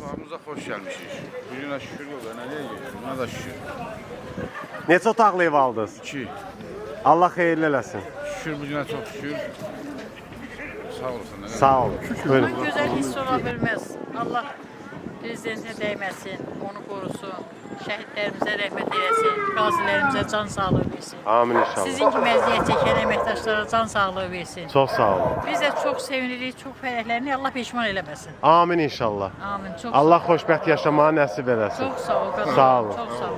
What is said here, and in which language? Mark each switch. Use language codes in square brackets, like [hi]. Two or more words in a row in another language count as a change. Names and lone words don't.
[az] Torpağımıza xoş gəlmişik. Bu günə şükür yox, nə deyək? Buna da şükür. Neçə otaqlı ev aldınız? 2. Allah xeyirli eləsin. Şükür bu günə çox şükür. Sağ olasın. Sağ olun. Buyurun. [tr] Güzel his ola bilmez. Allah prezidentine değmesin, onu korusun. Şehitlerimize rahmet eylesin, gazilerimize can sağlığı versin. Amin inşallah. Sizin gibi eziyet çeken emektaşlara can sağlığı versin. [az] Çox sağ olun. Biz de çok sevinirik, çok fərəhlərini Allah peşman eləməsin. Amin inşallah. Amin. Çok Allah xoşbəxt yaşamağı nəsib eləsin. çok sağ ol. Qazan. Sağ olun. Çok sağ ol.